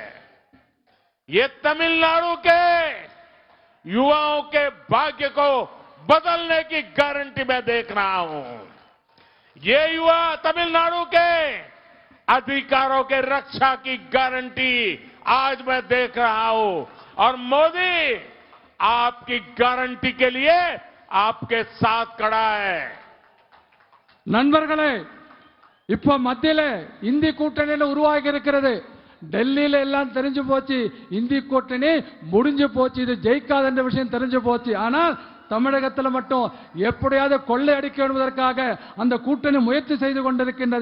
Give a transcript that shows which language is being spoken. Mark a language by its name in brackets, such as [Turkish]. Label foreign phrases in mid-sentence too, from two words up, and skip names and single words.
[Hindi] ये तमिलनाडु के युवाओं के भाग्य को बदलने की गारंटी मैं देख रहा हूं। ये युवा तमिलनाडु के अधिकारों के रक्षा की गारंटी आज मैं देख रहा हूं। और मोदी आपकी गारंटी के लिए आपके साथ खड़ा है। [Tamil] நண்பர்களே, இப்ப மத்தியில இந்தி கூட்டணியில உருவாகி இருக்கிறது. டெல்லியில எல்லாம் தெரிஞ்சு போச்சு, இந்தி கூட்டணி முடிஞ்சு போச்சு, இது ஜெயிக்காத என்ற விஷயம் தெரிஞ்சு போச்சு. ஆனால் தமிழகத்தில் மட்டும் எப்படியாவது கொள்ளையடிக்க என்பதற்காக அந்த கூட்டணி முயற்சி செய்து கொண்டிருக்கின்றது.